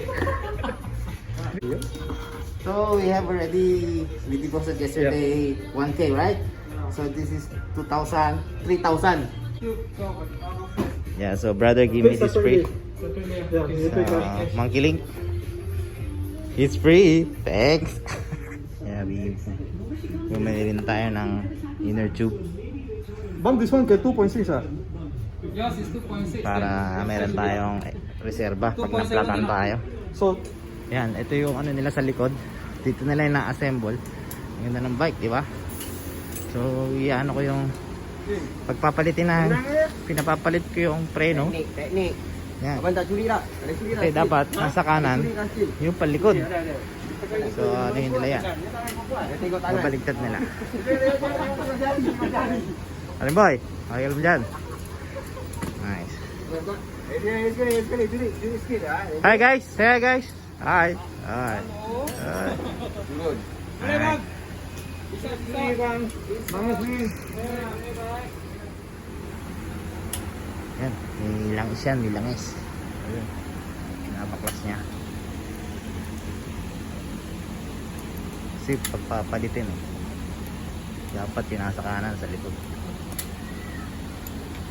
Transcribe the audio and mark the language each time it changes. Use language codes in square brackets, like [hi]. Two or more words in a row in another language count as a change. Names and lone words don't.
[en] So we have already we deposited yesterday 1K, right? So this is 2,000, 3,000. Yeah, so brother give me this free. Yeah, Monkey Link. It's free. Thanks. Yeah, [tl] bumili rin tayo ng inner tube [en] Bang, this one kay 2.6 ah. Yours is 2.6. [tl] para meron tayong reserba pag naplatan tayo. So, Yan, ito yung ano nila sa likod. Dito nila yung na-assemble. Ang ganda ng bike, di ba? So, iano ko yung pagpapalitin na pinapapalit ko yung preno. Teknik. Yan. [ms] Abang tak curi tak? Tak curi tak? [tl] Kasi dapat nasa kanan yung palikod. So, ano yun nila yan? [ms] Dia tengok tangan. [tl] Mabaligtad nila. Alim boy, [en] okay ka dyan. [tl] Nice. [ms] Sekali. Duduk sikit lah. [en] Hi guys, say hi guys. Hi. Hi. Hi. [ms] Turun. [en] Hi. [ms] Mama sini. [tl] Yan, nilangis yan, nilangis. Ayun. Pinapaklas niya. Kasi pagpapalitin dapat yung nasa kanan sa likod.